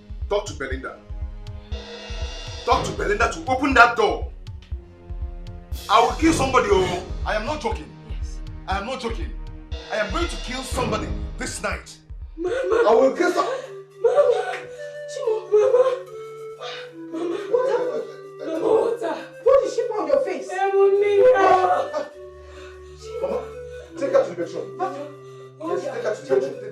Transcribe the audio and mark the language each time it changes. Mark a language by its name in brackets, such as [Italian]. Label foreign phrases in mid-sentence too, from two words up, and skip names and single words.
[English] Talk to Belinda. Talk to Belinda to open that door. I will kill somebody. Oh, I am not joking. Yes. I am not joking. I am going to kill somebody this night. Mama. I will kill somebody. Mama. Chimo, Mama. Mama, what happened? Mama, water. What is she on your face? Mama, take her to the bedroom. Mama. Yes, take her to the bedroom.